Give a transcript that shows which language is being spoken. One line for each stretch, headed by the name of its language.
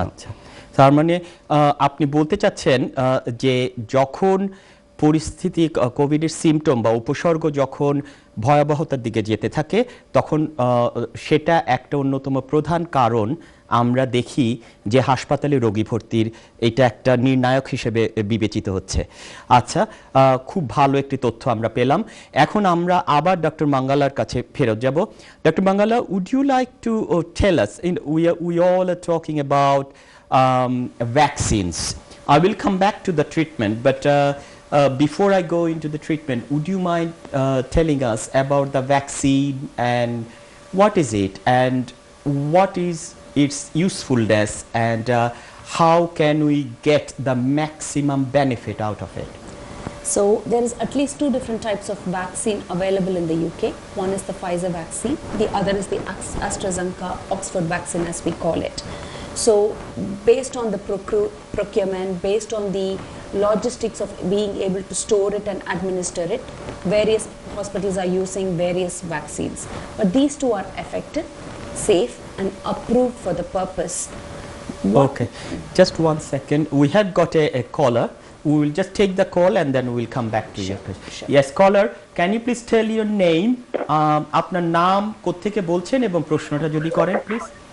Bangla: আচ্ছা, তার মানে আপনি বলতে চাচ্ছেন যে যখন পরিস্থিতি কোভিডের সিমটম বা উপসর্গ যখন ভয়াবহতার দিকে যেতে থাকে তখন সেটা একটা অন্যতম প্রধান কারণ আমরা দেখি যে হাসপাতালে রোগী ভর্তির এটা একটা নির্ণায়ক হিসেবে বিবেচিত হচ্ছে। আচ্ছা, খুব ভালো একটি তথ্য আমরা পেলাম। এখন আমরা আবার ডক্টর মঙ্গালার কাছে ফেরত যাব।
English: Doctor Mangala, would you like to tell us, we all are talking about vaccines. I will come back to the treatment, but before I go into the treatment, would you mind telling us about the vaccine and what is it and what is its usefulness and how can we get the maximum benefit out of it? So there is at least two different types of vaccine available in the UK. One is the Pfizer vaccine, the other is the AstraZeneca Oxford vaccine as we call it. So based on the procurement, based on the logistics of being able to store it and administer it, various hospitals are using various vaccines. But these two are effective, safe and approved for the purpose. Okay, just 1 second. We have got a caller. We will just take the call and then we will come back to you. Sure. Yes, caller, can you please tell your name?
Bangla: আপনার নাম কোত্থেকে বলছেন এবং প্রশ্নটা যদি করেন please.